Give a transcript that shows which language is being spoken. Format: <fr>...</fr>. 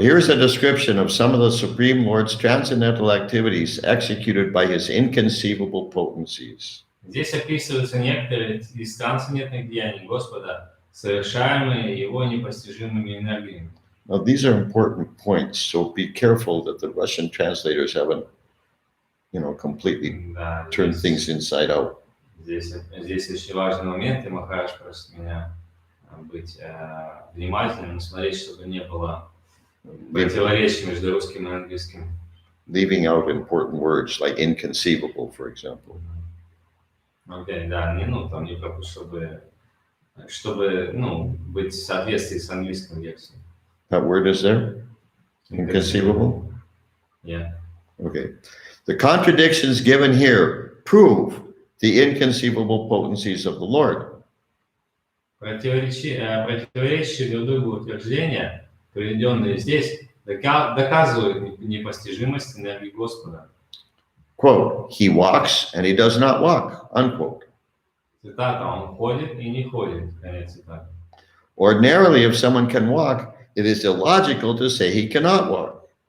<en>Here's a description of some of the Supreme Lord's transcendental activities executed by his inconceivable potencies.</en> <ru>Здесь описываются некоторые из трансцендентных деяний Господа, совершаемые его непостижимыми энергиями.</ru> <en>Now, these are important points, so be careful that the Russian translators haven't, completely turned things inside out.</en> <ru>Здесь очень важный момент, и Махарадж просит меня быть внимательным, смотреть, чтобы не было противоречий между русским и английским.</ru> <en>Leaving out important words like inconceivable, for example.</en> <ru>Окей, да, не пропустить, чтобы быть в соответствии с английским версией.</ru> <en>That word is there? Inconceivable? Yeah. Okay. The contradictions given here prove the inconceivable potencies of the Lord.</en> <ru>Противоречащие друг другу утверждения, приведенные здесь, доказывают непостижимость энергии Господа.</ru> <en>Quote, he walks and he does not walk, unquote.</en> <ru>Цитата, он ходит и не ходит, конец цитаты.</ru> <en>Ordinarily, if someone can walk, it is illogical to say he cannot walk.</en>